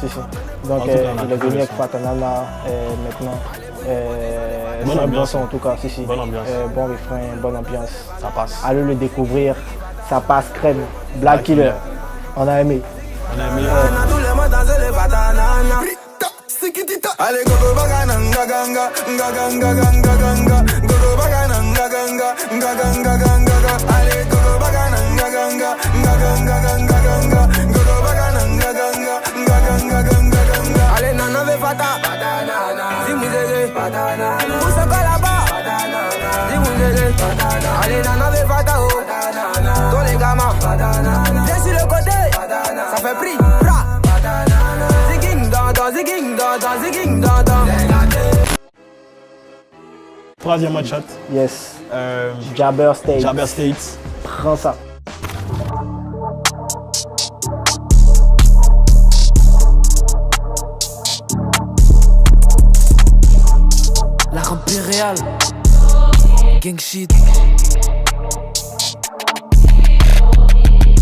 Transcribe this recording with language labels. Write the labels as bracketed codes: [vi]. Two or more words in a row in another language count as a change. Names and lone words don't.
[fr] Donc il est venu avec Fatanana maintenant. Bonne ambiance en tout cas, si. Bonne ambiance. Bon refrain, bonne ambiance. Ça passe. Allez le découvrir, ça passe crème. Black Killer. On a aimé. Allez, gogo bagananga ganga, ganga ganga ganga, gogo bagananga ganga, ganga ganga. Allez, gogo bagananga ganga, ganga ganga ganga, gogo bagananga ganga, ganga ganga. Allez, nana ve fata, zimuzele, où ça colle là-bas, zimuzele. Allez, nana ve fata, oh, tous les gamins, viens sur le côté, ça fait prix, bra. Troisième match chat. [en] Yes. Jabber State. Jabber State. [fr] Prends ça. La rampe impériale. [en] Gang shit.